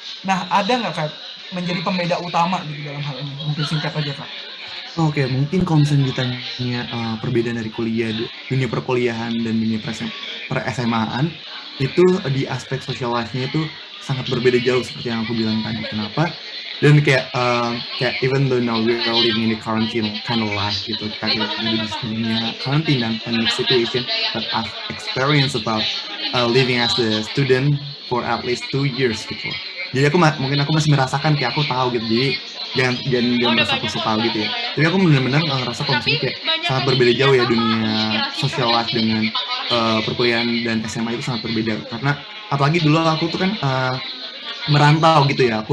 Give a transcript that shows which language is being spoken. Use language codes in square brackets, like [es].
[id] Nah ada nggak Kak menjadi pembeda utama gitu dalam hal ini? Mungkin singkat aja Kak. Oke, mungkin kalau misalnya ditanya perbedaan dari kuliah, dunia perkuliahan dan dunia per-SMA-an, itu di aspek social life-nya itu sangat berbeda jauh seperti yang aku bilang tadi. Kenapa? Dan kayak [en] even though now we are living in the quarantine kind of life gitu, [id] kita hidup di dunia [en] quarantine dan pandemic situation, but I've experienced about living as a student for at least 2 years gitu. [id] Jadi mungkin aku masih merasakan kayak aku tahu gitu. Jadi jangan merasa aku tahu gitu ya. Tapi aku benar-benar ngerasa kalau misalnya kayak sangat berbeda jauh ya dunia social life dengan perkuliahan dan SMA itu sangat berbeda. Karena apalagi dulu aku tuh kan merantau gitu ya.